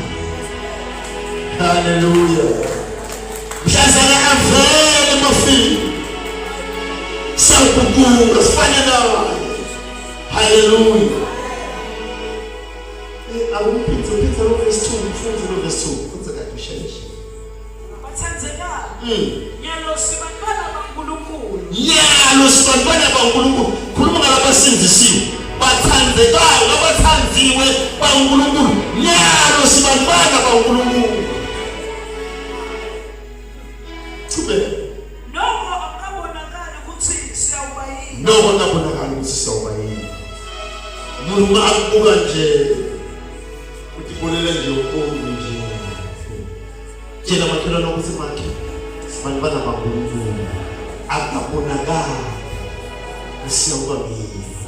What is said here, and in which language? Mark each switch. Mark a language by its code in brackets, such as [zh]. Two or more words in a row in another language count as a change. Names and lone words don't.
[ss] Hallelujah. Mhlazana avele mafini siyawuguguka sifane naye. [en] Hallelujah. Peter verse 2, verse 2. What's that to share? [ss] Nyalo sibantwana baNkulunkulu. Khuluma ngalabasinzisiwe. Bathandekayo nabathandiwe baNkulunkulu. Nyalo sibantwana baNkulunkulu. Noko akabonakala ukuthi siyawuba yini. Umuntu akubuka nje utibolela nje ukhulu nje. Tshela makhelwane ukuthi makhe sibantwana baNkulunkulu akabonakala siyawuba yini.